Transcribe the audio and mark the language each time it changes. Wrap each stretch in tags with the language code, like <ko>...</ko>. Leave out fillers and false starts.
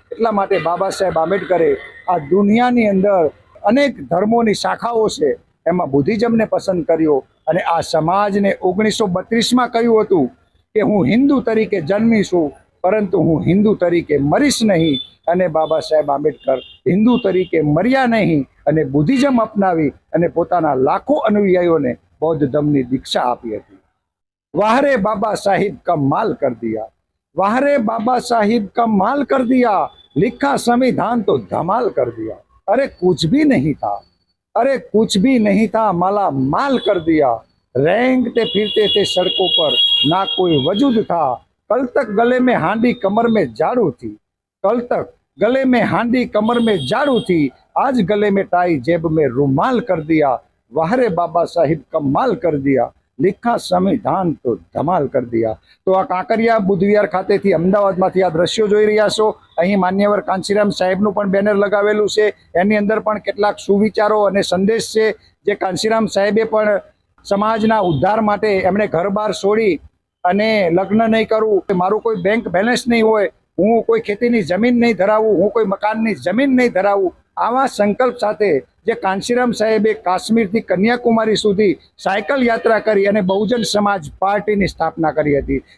<gu>એટલા માટે બાબા સાહેબ આંબેડકરે આ દુનિયાની અંદર અનેક ધર્મોની શાખાઓ છે એમાં બુદ્ધિઝમને પસંદ કર્યો અને આ સમાજને 1932માં કહ્યું હતું કે હું હિન્દુ તરીકે જન્મી છું, પરંતુ હું હિન્દુ તરીકે મરીશ નહીં અને બાબા સાહેબ આંબેડકર હિન્દુ તરીકે મર્યા નહીં અને બુદ્ધિઝમ અપનાવી અને પોતાના લાખો અનુયાયીઓને બૌદ્ધ ધર્મની દીક્ષા આપી હતી।</gu> <hi>વાહરે બાબા સાहिब કમાલ કર દિયા, वाहरे बाबा साहिब कमाल कर दिया, लिखा संविधान तो धमाल कर दिया। अरे कुछ भी नहीं था, अरे कुछ भी नहीं था, माला माल कर दिया। रेंगते फिरते थे सड़कों पर, ना कोई वजूद था। कल तक गले में हांडी कमर में झाड़ू थी, कल तक गले में हांडी कमर में झाड़ू थी, आज गले में टाई जेब में रुमाल कर दिया। वाहरे बाबा साहिब कमाल कर दिया, लिखा संविधान तो धमाल कर दिया।</hi> <gu>तो आ कांकरिया बुद्ध विहार खातेथी अमदावादमांथी आ दृश्यो जोई रह्या छो। અહીં માન્યવર કાંચીરામ સાહેબનું પણ બેનર લગાવેલું છે, એની અંદર પણ કેટલાક સુવિચારો અને સંદેશ છે જે કાંચીરામ સાહેબે પણ સમાજના ઉદ્ધાર માટે એમણે ઘર બાર છોડી અને લગ્ન નહીં કરવું, મારું કોઈ બેંક બેલેન્સ નહીં હોય, હું કોઈ ખેતીની જમીન નહીં ધરાવું, હું કોઈ મકાનની જમીન નહીં ધરાવું, આવા સંકલ્પ સાથે જે કાંચીરામ સાહેબે કાશ્મીરથી કન્યાકુમારી સુધી સાયકલ યાત્રા કરી અને બહુજન સમાજ પાર્ટીની સ્થાપના કરી હતી।</gu>